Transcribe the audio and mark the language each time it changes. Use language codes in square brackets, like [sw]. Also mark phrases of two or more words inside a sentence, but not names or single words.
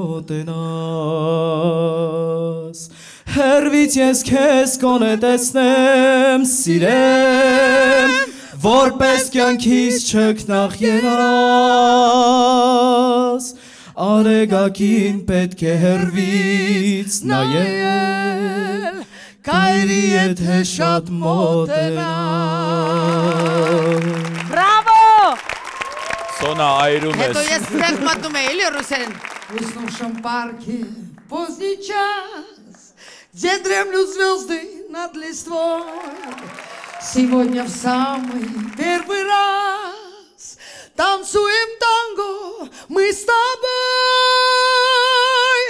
[hy] մոտենաս, հեռվից ես քեզ գոնե տեսնեմ, սիրեմ, որպես կյանքից չքնաղ երաս, Արեգակին պետք է հեռվից նայել, Կայրի եթե շատ մոտենաս։ Բրավո։ Սոնա այրում ես։ Հետո ես ստեղ մատնում էի, էլի ռուսերեն։ [ru] В уснувшем парке поздний час, где дремлют звезды над листвой, сегодня в самый первый раз танцуем танго мы с тобой.